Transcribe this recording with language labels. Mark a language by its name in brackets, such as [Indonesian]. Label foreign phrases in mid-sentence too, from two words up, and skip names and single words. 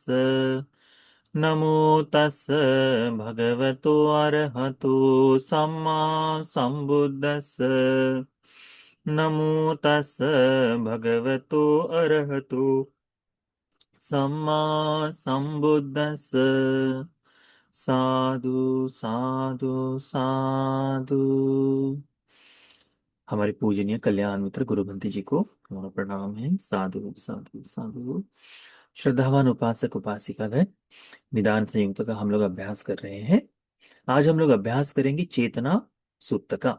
[Pali] नमो तस् भगवतो अरहतो सम्मा संबुद्धस्स। नमो तस् भगवतो अरहतो सम्मा संबुद्धस्स। साधु साधु साधु। [Hindi] हमारे पूजनीय कल्याण मित्र गुरुबंती जी को हमारा प्रणाम है। [Pali] साधु साधु साधु। [Hindi] श्रद्धावान उपासक उपासिका गण, निदान संयुक्त का हम लोग अभ्यास कर रहे हैं। आज हम लोग अभ्यास करेंगे चेतना सूक्त का।